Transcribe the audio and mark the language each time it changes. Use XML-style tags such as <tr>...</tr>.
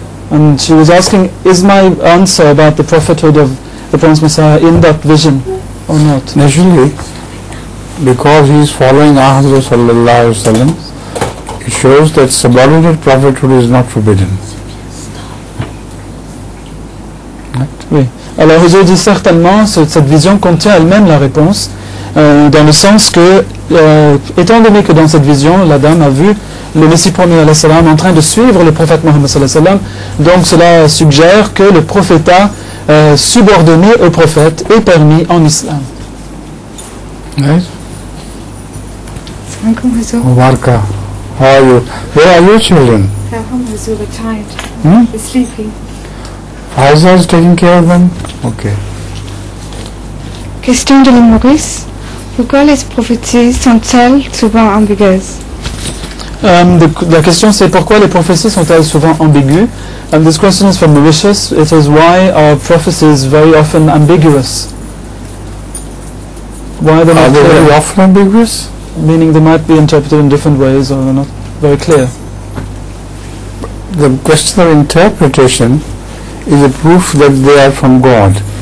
<en>And she was asking, is my answer about the prophethood of the promised Messiah in that vision or not? Naturally, because he is following Ahmad sallallahu alaihi wasallam, it shows that subordinate prophethood is not forbidden.</en> <fr>Oui. Alors Huzur dit certainement, cette vision contient elle-même la réponse, dans le sens que, étant donné que dans cette vision, la dame a vu le Messie premier alayhi salam en train de suivre le prophète Mohammed sallallahu alayhi wa sallam, donc cela suggère que le prophétat subordonné au prophète est permis en islam.</fr> <en>Right? Mubaraka, how are you? Where are your children? They're tired. They're sleeping. Faiza is taking care of them? Okay.</en> <fr>Question de l'humoriste. Pourquoi les prophéties sont-elles souvent ambiguës? La question c'est pourquoi les prophéties sont-elles souvent ambiguës?</fr> <en>And this question is from Mauritius. It is why are prophecies very often ambiguous? Why are they not clear? Very often ambiguous? Meaning they might be interpreted in different ways or not very clear. The question of interpretation is a proof that they are from God.</en>